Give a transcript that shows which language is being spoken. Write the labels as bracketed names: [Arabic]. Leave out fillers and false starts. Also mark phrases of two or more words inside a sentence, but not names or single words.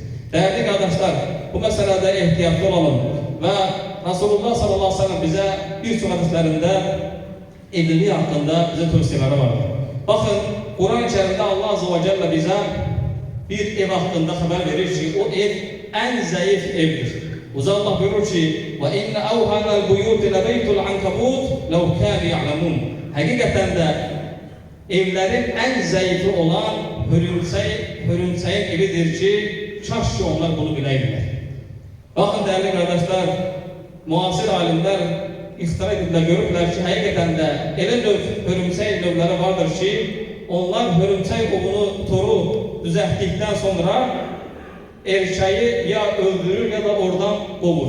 [Azerbaijani] Dəyərli qardaşlar, bu məsələdə ehtiyatlı olalım və Rasulullah [Arabic] صلى الله عليه وسلم [Azerbaijani] bizə bir çox hədislərində evlilik haqqında bizə tövsiyələri vardır. Baxın, Quran-ı Kərimdə Allah [Arabic] عز وجل [Azerbaijani] bizə bir ev haqqında xəbər verir ki, o ev ən zəif evdir. Uca Allah buyurur ki, [Arabic] وَإِنَّ أَوْهَنَ الْبُيُوتِ لَبَيْتُ الْعَنْكَبُوتِ لَوْ كَانُوا يَعْلَمُونَ. [Azerbaijani] Həqiqətən də evlərin ən zəifi olan hörümçəyin evidir ki, kaş ki onlar bunu biləyirlər. Baxın dəyərli qardaşlar, müasir alimlər ixtira ediblər, görürlər ki, həqiqətən də elə hörümçək növləri vardır ki, onlar hörümçək ovunu, toru düzəltdikdən sonra erkeği ya öldürür ya da oradan qovur.